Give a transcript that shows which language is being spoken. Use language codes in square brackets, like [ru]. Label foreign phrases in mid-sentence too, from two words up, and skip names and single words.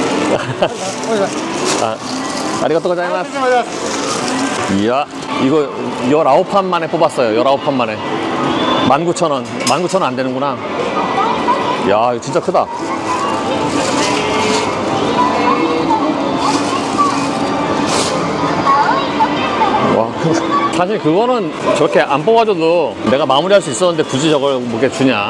[ja] 아, ありがとう ございます. ありがとうございます [ko] 이야, 이거 19판 만에 뽑았어요. 19판 만에. 19,000원. 19,000원 안 되는구나. 야, 이거 진짜 크다. 와, 사실 그거는 저렇게 안 뽑아줘도 내가 마무리할 수 있었는데 굳이 저걸 뭐게 주냐.